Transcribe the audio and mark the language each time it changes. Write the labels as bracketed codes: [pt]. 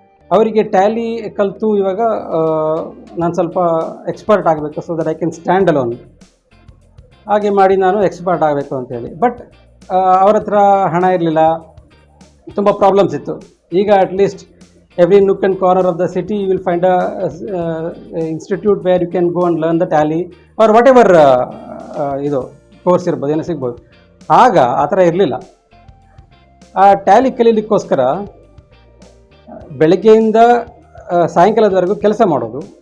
[kn] ಅವರಿಗೆ ಟ್ಯಾಲಿ ಕಲಿತು ಇವಾಗ ನಾನು ಸ್ವಲ್ಪ ಎಕ್ಸ್ಪರ್ಟ್ ಆಗಬೇಕು, [en] So that I can stand alone. [kn] ಹಾಗೆ ಮಾಡಿ ನಾನು ಎಕ್ಸ್ಪರ್ಟ್ ಆಗಬೇಕು ಅಂತೇಳಿ. ಬಟ್ ಅವ್ರ ಹತ್ರ ಹಣ ಇರಲಿಲ್ಲ, ತುಂಬ ಪ್ರಾಬ್ಲಮ್ಸ್ ಇತ್ತು. [en] ಈಗ at least every nook and corner of the city you will find a institute where you can go and learn the tally or whatever [kn] ಇದು ಕೋರ್ಸ್ ಇರ್ಬೋದು, ಏನೋ ಸಿಗ್ಬೋದು. ಆಗ ಆ ಥರ ಇರಲಿಲ್ಲ. ಆ ಟ್ಯಾಲಿ ಕಲೀಲಿಕ್ಕೋಸ್ಕರ ಬೆಳಗ್ಗೆಯಿಂದ ಸಾಯಂಕಾಲದವರೆಗೂ ಕೆಲಸ ಮಾಡೋದು.